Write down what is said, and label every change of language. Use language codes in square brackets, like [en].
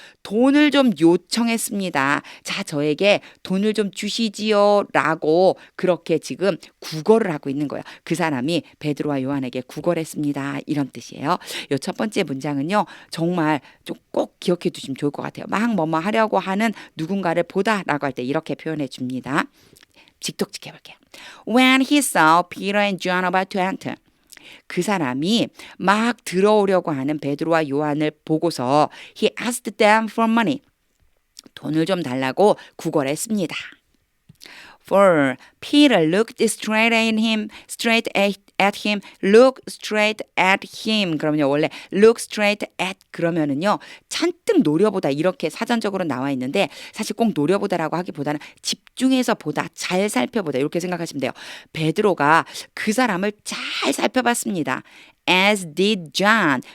[ko] 돈을 좀 요청했습니다. 자, 저에게 돈을 좀 주시지요 라고 그렇게 지금 구걸을 하고 있는 거예요. 그 사람이 베드로와 요한에게 구걸했습니다. 이런 뜻이에요. 이 첫 번째 문장은요. 정말 좀 꼭 기억해 두시면 좋을 것 같아요. 막 뭐뭐 하려고 하는 누군가를 보다라고 할 때 이렇게 표현해 줍니다. 직독직해 볼게요. [en] When he saw Peter and John about to enter. [ko] 그 사람이 막 들어오려고 하는 베드로와 요한을 보고서 [en] he asked them for money. [ko] 돈을 좀 달라고 구걸했습니다. [en] For Peter looked straight at him, look straight at him. [ko] 그러면요, 원래 look straight at 그러면은요, 잔뜩 노려보다 이렇게 사전적으로 나와 있는데 사실 꼭 노려보다라고 하기보다는 집중해서 보다, 잘 살펴보다 이렇게 생각하시면 돼요. 베드로가 그 사람을 잘 살펴봤습니다. [en] As did John.